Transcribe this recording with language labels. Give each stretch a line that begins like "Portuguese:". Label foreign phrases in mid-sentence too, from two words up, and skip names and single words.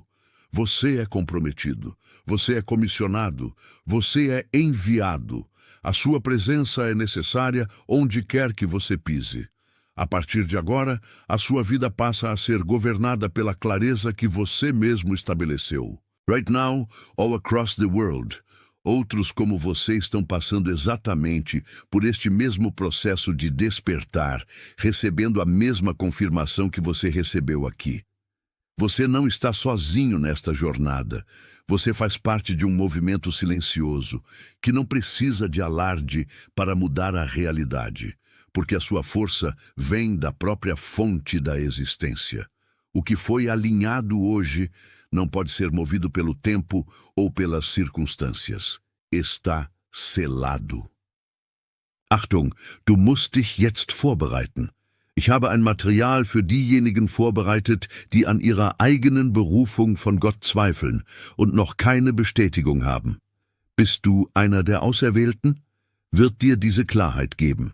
Portuguese: Você é comprometido, você é comissionado, você é enviado. A sua presença é necessária onde quer que você pise. A partir de agora, a sua vida passa a ser governada pela clareza que você mesmo estabeleceu.
English: Right now, all across the world,
Portuguese: outros como você estão passando exatamente por este mesmo processo de despertar, recebendo a mesma confirmação que você recebeu aqui. Você não está sozinho nesta jornada. Você faz parte de um movimento silencioso, que não precisa de alarde para mudar a realidade, porque a sua força vem da própria fonte da existência. O que foi alinhado hoje não pode ser movido pelo tempo ou pelas circunstâncias. Está selado.
German: Achtung, du musst dich jetzt vorbereiten. Ich habe ein Material für diejenigen vorbereitet, die an ihrer eigenen Berufung von Gott zweifeln und noch keine Bestätigung haben. Bist du einer der Auserwählten? Wird dir diese Klarheit geben.